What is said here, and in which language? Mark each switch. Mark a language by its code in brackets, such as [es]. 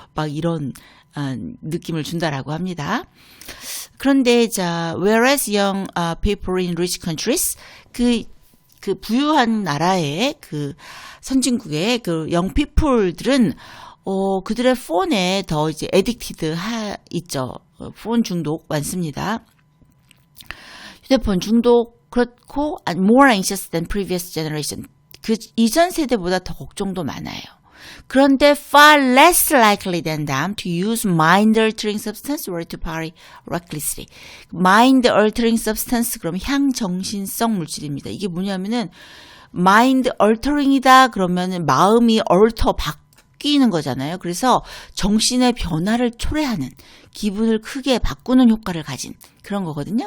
[ko] 막 이런 느낌을 준다라고 합니다. 그런데 [en] whereas young people in rich countries, [ko] 그 부유한 나라의 그 선진국의 그 young people들은 그들의 폰에 더 이제 addicted 있죠. 폰 중독 많습니다. 휴대폰 중독 그렇고 [en] more anxious than previous generation. [ko] 그 이전 세대보다 더 걱정도 많아요. 그런데 [en] far less likely than them to use mind-altering substance or to party recklessly. [ko] mind-altering substance 그러면 향정신성 물질입니다. 이게 뭐냐면은 mind-altering이다 그러면은 마음이 바뀌는 거잖아요. 그래서 정신의 변화를 초래하는, 기분을 크게 바꾸는 효과를 가진 그런 거거든요.